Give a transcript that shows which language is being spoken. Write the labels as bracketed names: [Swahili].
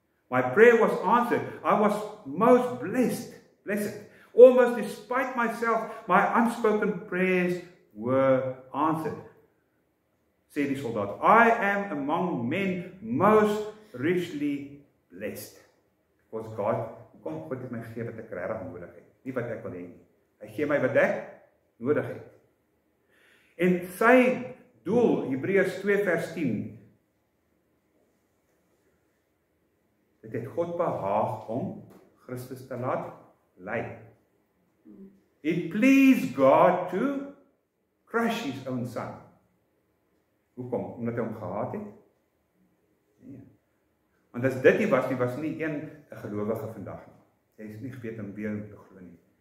[English] My prayer was answered. I was most blessed. Almost despite myself, my unspoken prayers were answered. [Afrikaans] Sê die soldaat, [English] I am among men most richly blessed. [Afrikaans] Because God het my gegee wat ek regtig nodig het. Nie wat ek wil hê nie. Hy gee my wat ek nodig het. En sy doel, Hebreërs 2 vers 10, dit het God behaag om Christus te laat ly. [English] It pleased God to crush his own son. [Afrikaans] Hoekom? Omdat hy hom gehaat het? Nee. Want as dit nie was nie een gelowige vandag nie. Hy is nie geweet om weer te glo nie.